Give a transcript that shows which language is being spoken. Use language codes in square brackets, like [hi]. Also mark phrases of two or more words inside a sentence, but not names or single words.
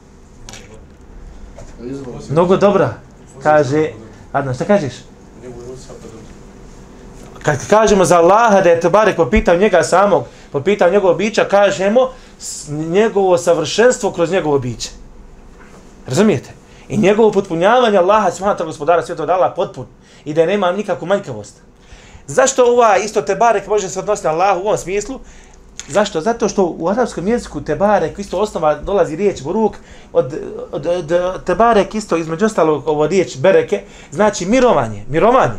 [bs] Mnogo dobra. Kaže, Adnan, šta kažeš? Kad kažemo za Allaha da je Tebarek po pitanju njega samog, po pitanju njegovog bića, kažemo njegovo savršenstvo kroz njegovo biće. Razumijete? I njegovo potpunjavanje Allaha [ar] سبحانه وتعالى [bs] gospodara svjetova da Allah potpun i da nema nikakvu manjkavost. Zašto isto Tebarek može se odnositi na Allahu u ovom smislu? Zašto? Zato što u arapskom jeziku Tebarek isto osnova dolazi riječ buruk od Tebarek isto između ostalog ovo riječ bereke znači mirovanje.